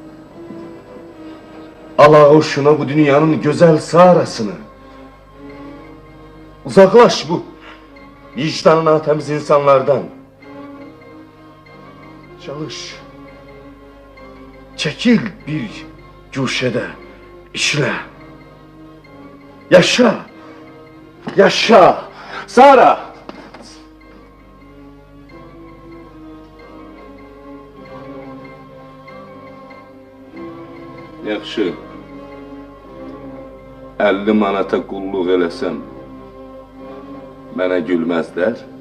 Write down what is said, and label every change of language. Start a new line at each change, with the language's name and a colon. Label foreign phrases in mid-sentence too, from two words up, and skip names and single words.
Turkish: Al ağuşuna bu dünyanın güzel sarasını. Uzaklaş bu vicdanına temiz insanlardan. Çalış. Çekil bir güşede, işle. Yaşa. Yaşa. Sara.
Azerbaijani: Yaxşı. 50 manata qulluq eləsəm, mənə gülməzlər.